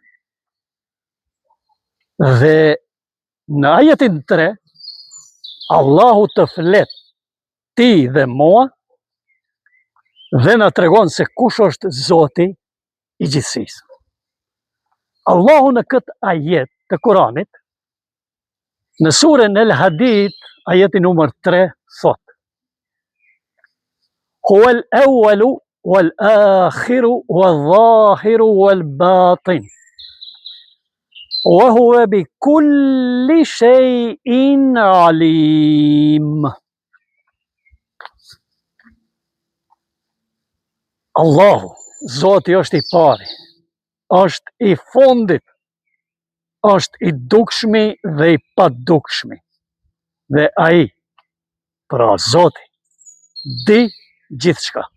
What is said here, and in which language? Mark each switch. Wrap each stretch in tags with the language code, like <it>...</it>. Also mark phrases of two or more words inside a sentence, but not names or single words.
<sq>dhe në ajetin 3 Allahu të flet ti dhe mua dhe na tregon se kush është Zoti i gjithësisë. Allahu në këtë ajet të Kur'anit, në surën El Hadid, ajeti numër 3 thot:</sq> <ar>هو الأول والآخر والظاهر والباطن، وهو بكل شيء عليم.</ar> <sq>Allahu, Zoti është i pari, është i fundit, është i dukshmi dhe i padukshmi. Dhe ai, pra Zoti, di gjithçka.</sq>